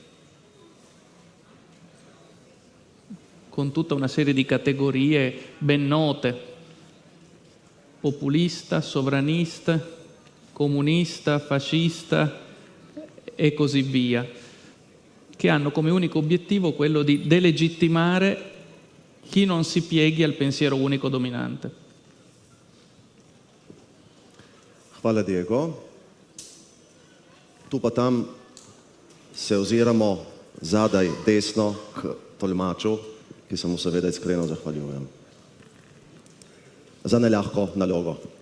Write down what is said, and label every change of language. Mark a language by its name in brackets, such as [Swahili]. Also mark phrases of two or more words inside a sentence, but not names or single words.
[Italian] con tutta una serie di categorie ben note: populista, sovranista, comunista, fascista e così via, che hanno come unico obiettivo quello di delegittimare chi non si pieghi al pensiero unico dominante. [Slovenian] Hvala, Diego. Tu pa tam se oziramo zadaj desno k tolmaču, ki se mu seveda iskreno zahvaljujem za nelahko nalogo.